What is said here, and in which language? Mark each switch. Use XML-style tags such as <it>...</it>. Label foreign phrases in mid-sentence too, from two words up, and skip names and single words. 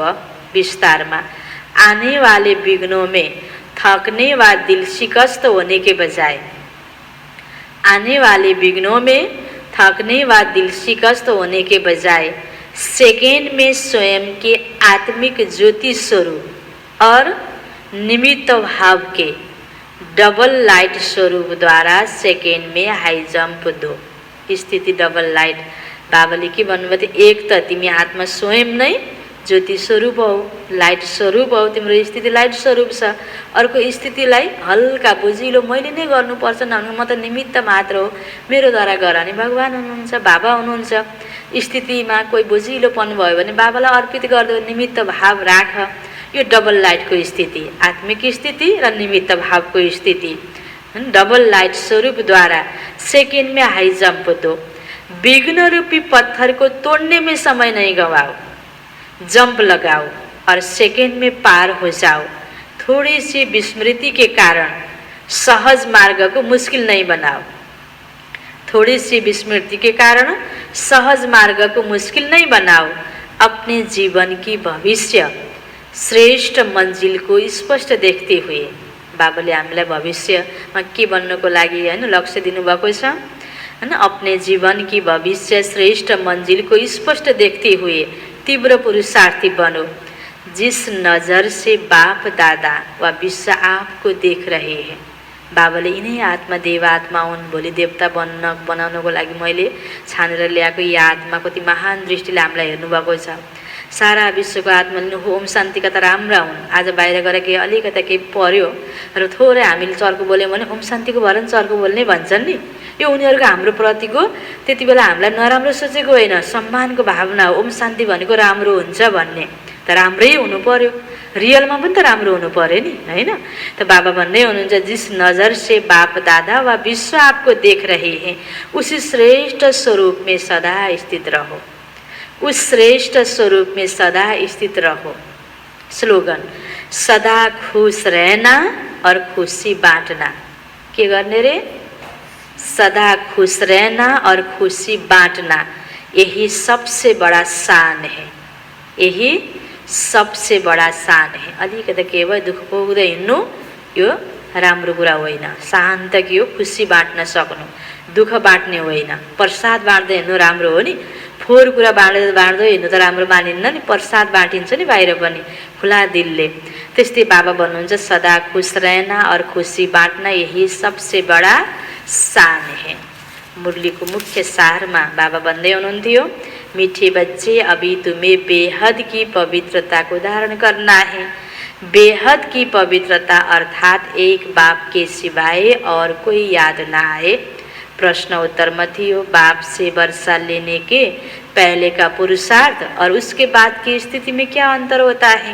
<hi>विस्तार में आने वाले विघ्नों में थकने व दिल शिकस्त होने के बजाय, आने वाले विघ्नों में थकने व दिल शिकस्त होने के बजाय सेकेंड में स्वयं के आत्मिक ज्योति स्वरूप और निमित्त भाव के</hi> <en>double light</en> <hi>स्वरूप द्वारा सेकेंड में</hi> <en>high jump</en> <hi>दो।</hi> <ne>स्थिति</ne> <en>double light</en> <ne>बाबाले के भन्नुभयो, एक त तिमी आत्मा स्वयं नै ज्योति स्वरूप हौ, लाइट स्वरूप हौ, तिम्रो स्थिति लाइट स्वरूप छ। अर्को स्थितिलाई हल्का बुझिलो मैले नै गर्नुपर्छ नभने म त निमित्त मात्र हो, मेरो द्वारा गराउने भगवान हुनुहुन्छ, बाबा हुनुहुन्छ। स्थितिमा कोही बुझिलोपन भयो भने बाबालाई अर्पित गर्दै निमित्त भाव राख। यो</ne> <en>double light</en> <ne>को स्थिति, आत्मिक स्थिति र निमित्त भाव को स्थिति।</ne> <en>double light</en> <hi>स्वरूप द्वारा सेकेंड में</hi> <en>high jump</en> <hi>दो। विघ्न रूपी पत्थर को तोड़ने में समय नहीं गवाओ, जंप लगाओ और सेकेंड में पार हो जाओ। थोड़ी सी विस्मृति के कारण सहज मार्ग को मुश्किल नहीं बनाओ। थोड़ी सी विस्मृति के कारण सहज मार्ग को मुश्किल नहीं बनाओ। अपने जीवन की भविष्य श्रेष्ठ मंजिल को स्पष्ट देखते हुए,</hi> <ne>बाबाले हामीलाई भविष्यमा के बन्नको लागि हैन लक्ष्य दिनुभएको छ हैन।</ne> <hi>अपने जीवन की भविष्य श्रेष्ठ मंजिल को स्पष्ट देखते हुए तीव्र पुरुषार्थी बनो। जिस नज़र से बाप दादा व विश्व आपको देख रहे हैं।</hi> <ne>बाबाले यिनै आत्मा देवात्मा हुन्, भोलि देवता बनाउनको लागि मैले छानेर ल्याएको यी आत्मा कति महान दृष्टिले हामीलाई हेर्नुभएको छ। सारा विश्वको आत्माले ओम शान्तिका त राम्रा हुन्। आज बाहिर गएर केही अलिकता केही पर्यो र थोरै हामीले चर्को बोल्यौँ भने ओम शान्तिको भएर चर्को बोल्ने भन्छन् नि। यो उनीहरूको हाम्रो प्रतिको त्यति बेला हामीलाई नराम्रो सोचेको होइन, सम्मानको भावना हो। ओम शान्ति भनेको राम्रो हुन्छ भन्ने, त राम्रै हुनु पर्यो, रियलमा पनि त राम्रो हुनु पर्यो नि, होइन? त बाबा भन्दै हुनुहुन्छ</ne> <hi>जिस नज़र से बाप दादा व विश्व आपको देख रहे हैं उसी श्रेष्ठ स्वरूप में सदा स्थित रहो। उस श्रेष्ठ स्वरूप में सदा स्थित रहो। स्लोगन, सदा खुश रहना और खुशी बांटना।</hi> <ne>के गर्ने रे?</ne> <hi>सदा खुश रहना और खुशी बांटना, यही सबसे बड़ा शान है। यही सबसे बड़ा शान है।</hi> <ne>अलिकति के भयो दुःख पोख्दै हिँड्नु यो राम्रो कुरा होइन। शान्त के हो? खुसी बाँट्न सक्नु, दुःख बाँट्ने होइन। प्रसाद बाँड्दै हिँड्नु राम्रो हो नि, फोहोर कुरा बाँड्दै हिँड्नु त राम्रो मानिन्न नि। प्रसाद बाँटिन्छ नि बाहिर पनि खुला दिलले। त्यस्तै बाबा भन्नुहुन्छ</ne> <hi>सदा खुश रहना और खुशी बाँट्ना यही सबसे बड़ा शान है।</hi> <ne>मुरलीको मुख्य सारमा बाबा भन्दै हुनुहुन्थ्यो,</ne> <hi>मीठे बच्चे अभी तुम्हें बेहद की पवित्रता को धारण करना है। बेहद की पवित्रता अर्थात एक बाप के सिवाय और कोई याद ना आए। प्रश्न उत्तर में थियो, बाप से वर्षा लेने के पहले का पुरुषार्थ और उसके बाद की स्थिति में क्या अंतर होता है?</hi>